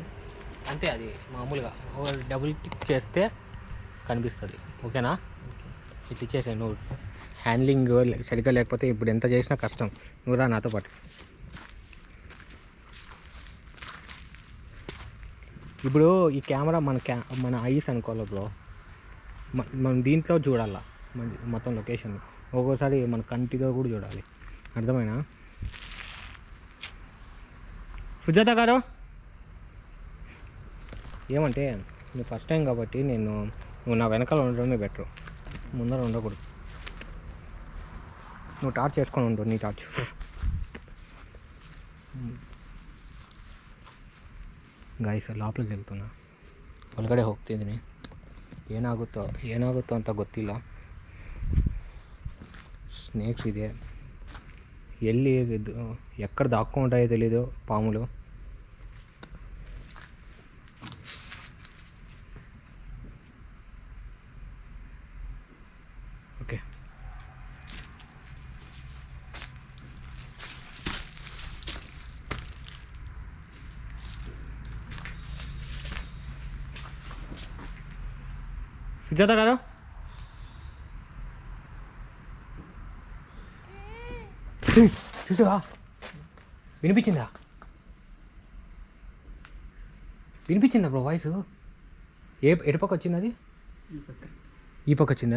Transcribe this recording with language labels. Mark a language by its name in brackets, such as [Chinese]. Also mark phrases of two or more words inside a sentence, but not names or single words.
[Telugu] అంతే అది మామూలుగా డబుల్ టిక్ చేస్తే కనిపిస్తుంది ఓకేనా ఇట్లా ఇచ్చేసాను నువ్వు హ్యాండ్లింగ్ సరిగ్గా లేకపోతే ఇప్పుడు ఎంత చేసినా కష్టం నువ్వు రా నాతో పాటు ఇప్పుడు ఈ కెమెరా మన ఐస్ అనుకోవాలి బ్రో మనం దీంట్లో చూడాలా మొత్తం లొకేషన్ ఒక్కోసారి మన కంటితో కూడా చూడాలి అర్థమైనా సుజాత గారు ఏమంటే నువ్వు ఫస్ట్ టైం కాబట్టి నువ్వు నా వెనకాల ఉండడమే బెటర్ ముందర ఉండకూడదు నువ్వు టార్చ్ చేసుకొని ఉండు నీ టార్చ్ [Kannada] ಗಾಯ್ಸ್ ಲಾಪ್ಲಿಗೆ వెళ్తున్నా ಒಳಗಡೆ ಹೋಗ್ತಿದ್ದೀನಿ ಏನಾಗುತ್ತೋ ಅಂತ ಗೊತ್ತಿಲ್ಲ ಸ್ನೇಕ್ಸ್ ಇದೆ ಎಲ್ಲಿ [Telugu] ఎక్కడ దాక్కుంటాయో తెలీదు పాములు ఓకే సుజాత గారు చూసావా వినిపించిందా బ్రో వాయిస్ ఎటుపక్క వచ్చింది అది ఈ పక్క వచ్చిందా